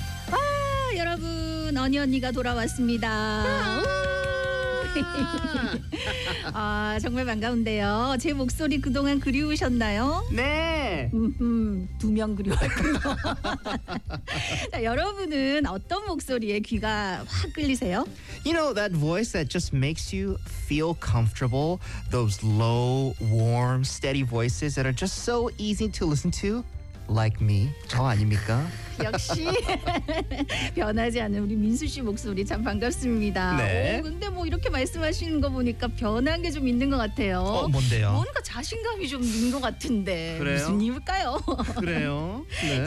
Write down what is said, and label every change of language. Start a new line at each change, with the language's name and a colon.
Korean: Ah, 여러분, 언니 언니가 돌아왔습니다. (웃음) 아, 정말 반가운데요. 제 목소리 그동안 그리우셨나요? 네. 두 명 그리웠군요. 자, 여러분은 어떤 목소리에 귀가 확 끌리세요?
English: You know that voice that just makes you feel comfortable? Those low, warm, steady voices that are just so easy to listen to? Like me.
Korean: 저 아닙니까? 역시 변하지 않은 우리 민수 씨 목소리 참 반갑습니다. 네. 오, 근데 뭐 이렇게 말씀하시는 거 보니까 변한 게 좀 있는 것 같아요. 어, 뭔데요? 뭔가 자신감이 좀 는 것 같은데. 그래요? 무슨 일일까요? 그래요? 네.